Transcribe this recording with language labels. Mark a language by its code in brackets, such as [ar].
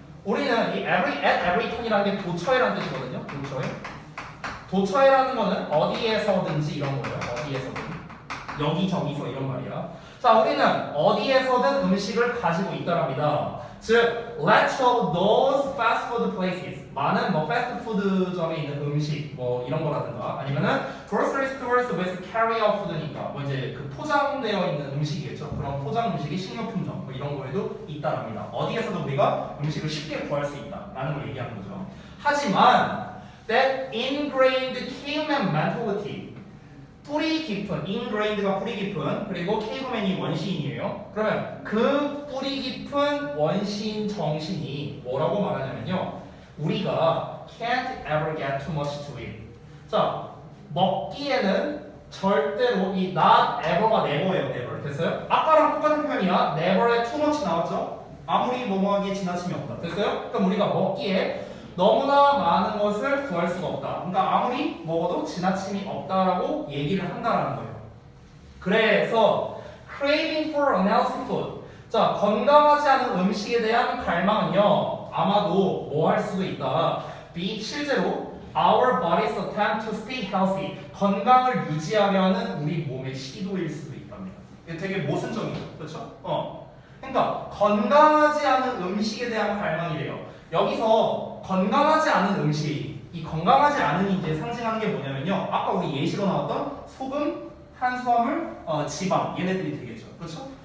[ko] 우리는 이 at every turn이라는 게 도처에라는 뜻이거든요. 도처에라는 거는 어디에서든지 이런 거예요. 어디에서든. 여기저기서 이런 말이야. 자, 우리는 어디에서든 음식을 가지고 있다랍니다. [en] 즉, let's show those fast food places. [ko] 많은 뭐 패스트푸드점에 있는 음식 뭐 이런 거라든가 아니면은 [en] grocery stores with carry-out food [ko] 니까 뭐 이제 그 포장되어 있는 음식이겠죠. 그런 포장 음식이 식료품점 뭐 이런 거에도 있다랍니다. 어디에서도 우리가 음식을 쉽게 구할 수 있다라는 걸 얘기하는 거죠. 하지만 [en] that ingrained caveman mentality [ko] 뿌리 깊은, ingrained가 뿌리 깊은, 그리고 caveman이 원시인이에요. 그러면 그 뿌리 깊은 원시인 정신이 뭐라고 말하냐면요. [en] 우리가 can't ever get too much to eat. [ko] 자, 먹기에는 절대로 이 not ever가 never예요, never. 됐어요? 아까랑 똑같은 표현이야. never에 too much 나왔죠? 아무리 뭐뭐하기에 지나침이 없다. 됐어요? 그럼 우리가 먹기에 너무나 많은 것을 구할 수가 없다. 그러니까 아무리 먹어도 지나침이 없다라고 얘기를 한다라는 거예요. [en] 그래서 craving for unhealthy food. [ko] 자, 건강하지 않은 음식에 대한 갈망은요. 아마도 뭐 할 수도 있다. [en] 실제로 our body's attempt to stay healthy. [ko] 건강을 유지하려는 우리 몸의 시도일 수도 있답니다. 이게 되게 모순적이죠. 그렇죠? 그러니까 건강하지 않은 음식에 대한 갈망이래요. 여기서 건강하지 않은 음식, 이 건강하지 않은이 이제 상징하는 게 뭐냐면요. 아까 우리 예시로 나왔던 소금, 탄수화물, 지방 얘네들이 되겠죠. 그렇죠?